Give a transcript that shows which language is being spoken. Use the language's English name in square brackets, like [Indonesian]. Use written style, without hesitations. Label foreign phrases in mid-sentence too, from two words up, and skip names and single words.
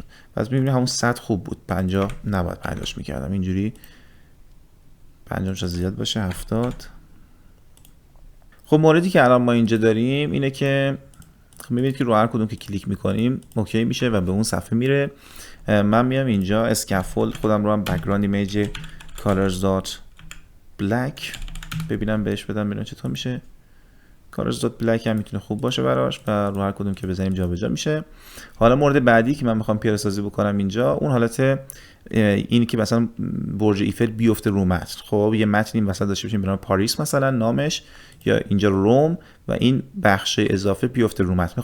[Persian] پس میبینیم همون 100 خوب بود، 50 نباید 50 میکردم، اینجوری 50 شاید زیاد باشه 70. خب موردی که الان ما اینجا داریم اینه که میبینید که رو هر کدوم که کلیک میکنیم اوکی میشه و به اون صفحه میره. من میام اینجا اسکافولد خودم رو هم [English] background image colors dot black [Persian] ببینم بهش بدم ببینم چطور میشه. [English] colors dot black [Persian] هم میتونه خوب باشه براش و رو هر کدوم که بزنیم جابجا میشه. حالا مورد بعدی که من میخوام پیاده سازی بکنم اینجا اون حالت اینی که مثلا برج ایفل بیفته رو متن. خب یه متن این وسط داشته باشیم به نام پاریس مثلا نامش، یا اینجا روم و این بخش اضافه بیفته رو متن.